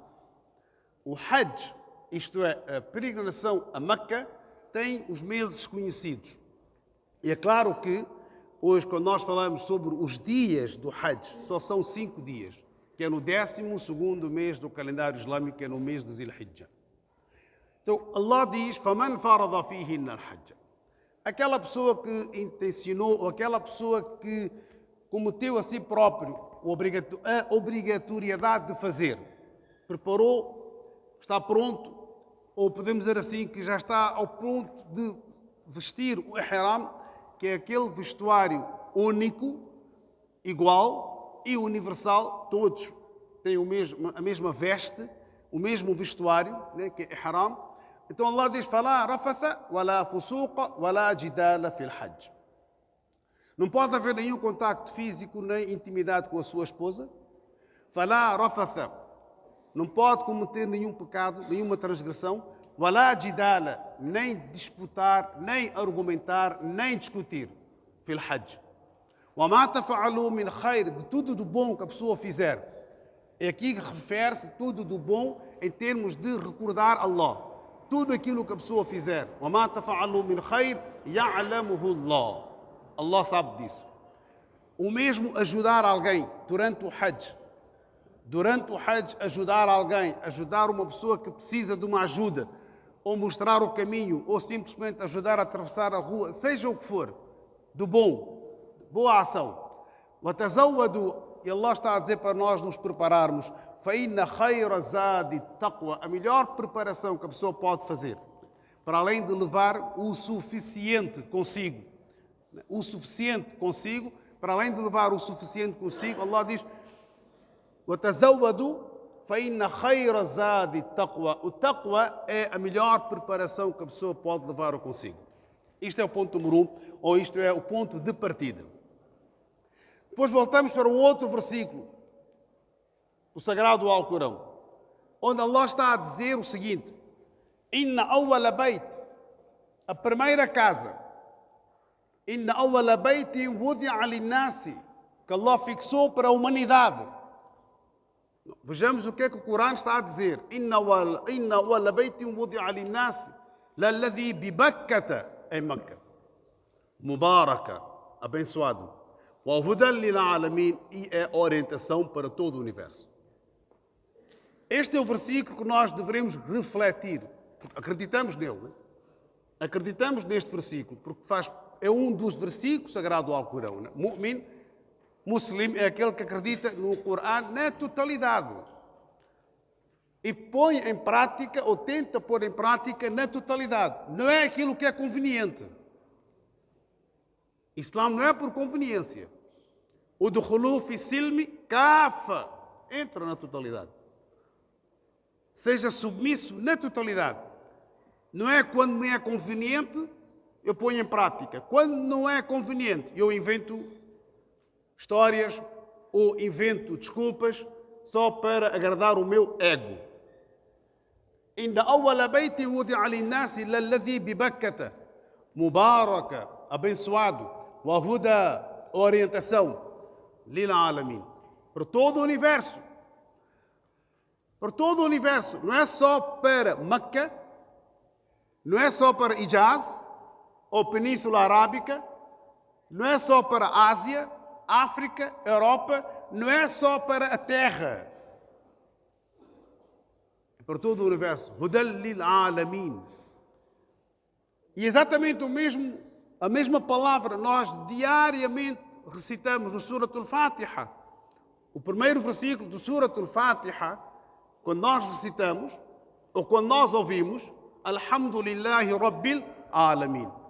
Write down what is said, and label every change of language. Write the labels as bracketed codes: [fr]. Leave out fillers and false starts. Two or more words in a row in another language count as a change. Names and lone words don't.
[pt] O Hajj, isto é, a peregrinação a Meca, tem os meses conhecidos. E é claro que hoje, quando nós falamos sobre os dias do Hajj, só são 5 dias, que é no 12º mês do calendário islâmico, que é no mês de Zil-Hijjah. Então, Allah diz, [ar] فَمَنْ فَرَضَ فِيهِنَّ الْحَجَّ. [pt] Aquela pessoa que intencionou, ou aquela pessoa que cometeu a si próprio a obrigatoriedade de fazer, preparou, está pronto, ou podemos dizer assim, que já está ao ponto de vestir o ihram, que é aquele vestuário único, igual e universal, todos têm a mesma veste, o mesmo vestuário, né, que é ihram. Então Allah diz, [ar] فَلَا رَفَثَ وَلَا فُسُوقَ وَلَا جِدَالَ فِي الْحَجِّ. [pt] Não pode haver nenhum contacto físico nem intimidade com a sua esposa. [ar] فَلَا رَفَثَ. [pt] Não pode cometer nenhum pecado, nenhuma transgressão. [ar] وَلَا جِدَالَ. [pt] Nem disputar, nem argumentar, nem discutir. [ar] فِي الْحَجِّ. وَمَا تَفَعَلُوا مِنْ خَيْرٍ. [pt] De tudo do bom que a pessoa fizer. E aqui refere-se tudo do bom em termos de recordar Allah. Tudo aquilo que a pessoa fizer. [ar] وَمَا تَفَعَلُوا مِنْ خَيْرٍ يَعْلَمُهُ اللَّهُ. [pt] Allah sabe disso. O mesmo ajudar alguém durante o Hajj. Durante o Hajj, ajudar alguém, ajudar uma pessoa que precisa de uma ajuda. ou mostrar o caminho, ou simplesmente ajudar a atravessar a rua, seja o que for, do bom, boa ação. وَتَزَوَّدُوا, e Allah está a dizer para nós nos prepararmos, [ar] فَإِنَّ خَيْرَ زَادِ التَّقْوَى, [pt] a melhor preparação que a pessoa pode fazer, para além de levar o suficiente consigo, para além de levar o suficiente consigo, Allah diz, [ar] وَتَزَوَّدُوا فَإِنَّ خَيْرَ زَادِ التَّقْوَى. [pt] O taqwa é a melhor preparação que a pessoa pode levar consigo. Isto é o ponto número 1, ou isto é o ponto de partida. Depois voltamos para um outro versículo do Sagrado Alcorão, onde Allah está a dizer o seguinte: [ar] إن أول بيت, [pt] a primeira casa, [ar] إن أول بيت وضع للناس, [pt] que Allah fixou para a humanidade. Vejamos o que é que o Corão está a dizer. [ar] إن أول بيت وضع للناس للذي ببكة, [pt] em Meca, [ar] mubaraka, abençoado, وهدى للعالمين, [pt] e é orientação para todo o universo. Este é o versículo que nós devemos refletir, porque acreditamos nele, né? Acreditamos neste versículo, porque é um dos versículos sagrados do Alcorão. Né? [ar] مؤمن مسلم, [pt] é aquele que acredita no Corão na totalidade e põe em prática, ou tenta pôr em prática na totalidade. Não é aquilo que é conveniente. Islã não é por conveniência. [ar] O دخلوا في السلم كافة, [pt] entra na totalidade. Seja submisso na totalidade. Não é quando me é conveniente, eu ponho em prática. Quando não é conveniente, eu invento histórias ou invento desculpas só para agradar o meu ego. [ar] إن أول بيت وضع للناس للذي ببكة, mubaraka, abençoado, وهدى, orientação, lil-alamin, [pt] para todo o universo. Para todo o universo, não é só para Meca, não é só para Hijaz ou Península Arábica, não é só para a Ásia, África, Europa, não é só para a Terra. É para todo o universo. [ar] هدى للعالمين. [pt] E exatamente a mesma palavra nós diariamente recitamos no Surat al-Fatiha. O primeiro versículo do Surat al-Fatiha, quando nós recitamos, ou quando nós ouvimos, [ar] الحمد لله رب العالمين.